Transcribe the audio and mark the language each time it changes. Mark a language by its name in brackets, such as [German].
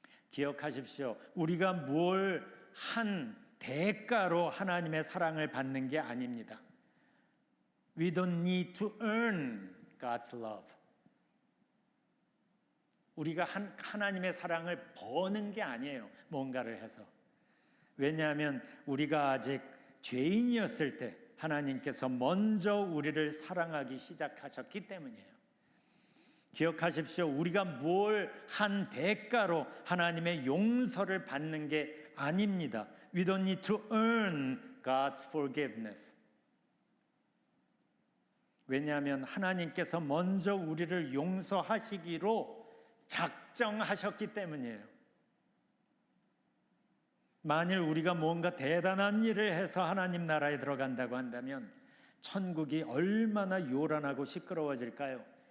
[Korean] 기억하십시오. 우리가 뭘 한 대가로 하나님의 사랑을 받는 게 아닙니다. [English] We don't need to earn God's love. [Korean] 우리가 하나님의 사랑을 버는 게 아니에요. 뭔가를 해서. 왜냐하면 우리가 아직 죄인이었을 때 하나님께서 먼저 우리를 사랑하기 시작하셨기 때문이에요. 기억하십시오. 우리가 뭘 한 대가로 하나님의 용서를 받는 게 아닙니다. [English] We don't need to earn God's forgiveness. [Korean] 왜냐하면 하나님께서 먼저 우리를 용서하시기로 작정하셨기 때문이에요. 만일 우리가 뭔가 대단한 일을 해서 하나님 나라에 들어간다고 한다면 천국이 얼마나 요란하고 시끄러워질까요?